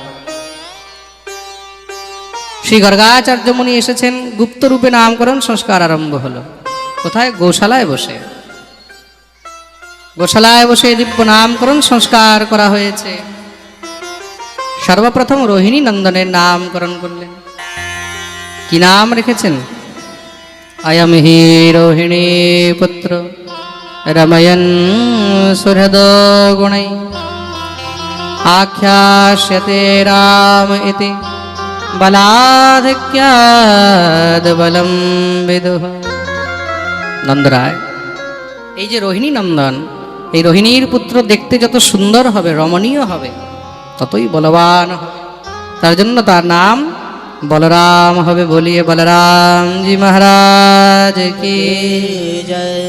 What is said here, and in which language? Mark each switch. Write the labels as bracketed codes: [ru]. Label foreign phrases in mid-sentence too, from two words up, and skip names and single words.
[bn] শ্রী গর্গাচার্য মুনি এসেছেন গুপ্ত রূপে নামকরণ সংস্কার আরম্ভ হলো কোথায় গোশালায় বসে দিব্য নামকরণ সংস্কার করা হয়েছে সর্বপ্রথম রোহিণী নন্দনের নামকরণ করলেন কি নাম রেখেছেন [sa] अयम हि रोहिणी पुत्र रमयन् सुहृदो गुणै आख्यास्यते राम इति बलाधिक्याद् बलं विदुः। [bn] नंदराय এই যে রোহিণী নন্দন এই রোহিণীর পুত্র দেখতে যত সুন্দর হবে রমণীয় হবে ততই বলবান হবে তার জন্য তার নাম বলরাম হবে। [hi] बोलिए बलराम जी महाराज की जय।